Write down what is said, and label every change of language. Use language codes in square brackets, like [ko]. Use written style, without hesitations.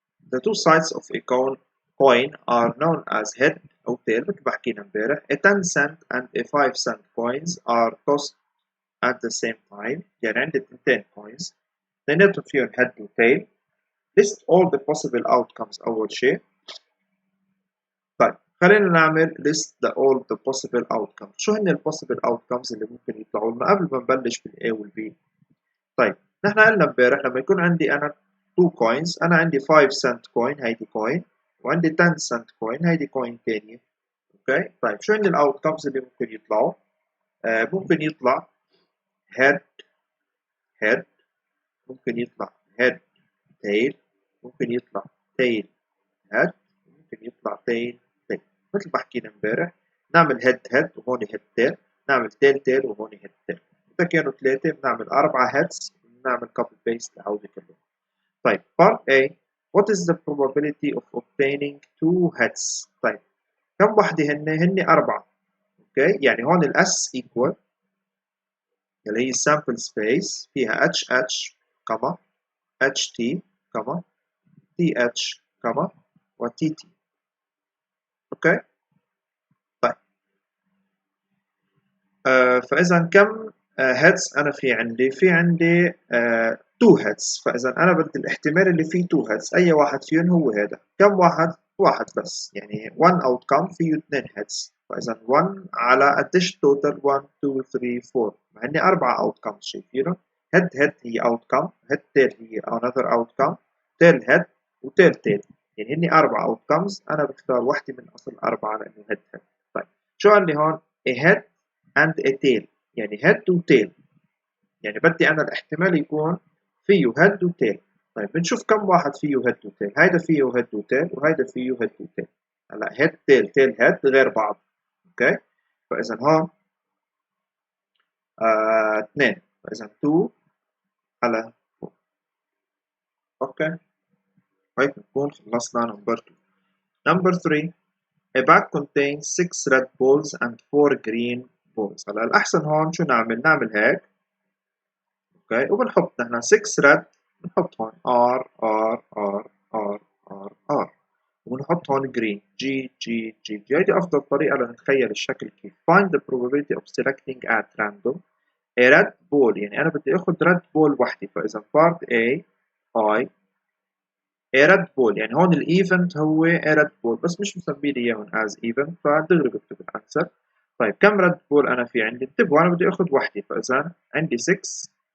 [en] The two sides of a coin are known as head أو tail. [ar] مثل ما حكينا امبارح. [en] A 10 cent and a 5 cent coins are tossed at the same time. [ar] يعني عندي 2 coins اثنيناتهم فيهم head و tail. [en] List all the possible outcomes أول شيء. طيب خلينا نعمل list all the possible outcomes. [ar] شو هن ال possible outcomes اللي ممكن يطلعوا لنا قبل ما نبلش بال A وال B؟ طيب نحن قلنا امبارح لما يكون عندي أنا 2 coins، أنا عندي 5 cent coin هيدي coin، وعندي 10 cent coin هيدي coin تانية. اوكي. طيب شو هن الاوتكمز اللي ممكن يطلعوا؟ ممكن يطلع head head، ممكن يطلع head tail، ممكن يطلع tail head، ممكن يطلع tail tail. مثل ما حكينا امبارح نعمل head head وهون head tail، نعمل tail tail وهون head tail. إذا كانوا 3 بنعمل 4 heads ونعمل copy paste لعودة كلهم. طيب part A. [en] What is the probability of obtaining 2 heads؟ طيب كم وحدة هن 4. اوكي. [ar] يعني هون الاس equal اللي هي السامبل سبيس فيها HH كما HT كما TH كما وTT. اوكي. طيب فاذا كم هيدز انا في عندي؟ في عندي 2 هيدز. فاذا انا بدي الاحتمال اللي فيه 2 هيدز اي واحد فيهم هو هذا. كم واحد؟ واحد بس. يعني 1 outcome فيه 2 هيدز. فاذا 1 على قديش توتال؟ 1 2 3 4. مع اني 4 outcomes شايفينه. هيد هيد هي outcome، هيد تيل هي another outcome، تيل هيد وتيل تيل. يعني هني 4 outcomes، انا بختار واحدة من اصل 4 لانه هيد هيد. طيب شو قال لي هون؟ a head and a tail. يعني head و tail. يعني بدي أنا الاحتمال يكون فيه head و tail. طيب بنشوف كم واحد فيه head و tail. هيدا فيه head و tail وهيدا فيه head و tail. هلا head tail tail head غير بعض. اوكي. فإذا هون 2. فإذا 2 على 4. اوكي. هيك نكون خلصنا نمبر 2. نمبر 3. [en] A bag contains 6 red balls and 4 green balls. [ar] هلا الأحسن هون شو نعمل؟ نعمل هيك. [en] Okay. [ar] وبنحط نحن 6 ريد، بنحط هون R R R R R R، وبنحط هون جرين G G G G. هيدي أفضل طريقة لنتخيل الشكل كيف. [en] Find the probability of selecting at random a red ball. [ar] يعني أنا بدي آخذ red ball وحدة. فإذا part A I a red ball، يعني هون الإيفنت هو a red ball بس مش مسميه لي إياهم as event، فدغري بكتب الأنسر. طيب كم red ball أنا في عندي؟ انتبهوا أنا بدي آخذ وحدة. فإذا عندي 6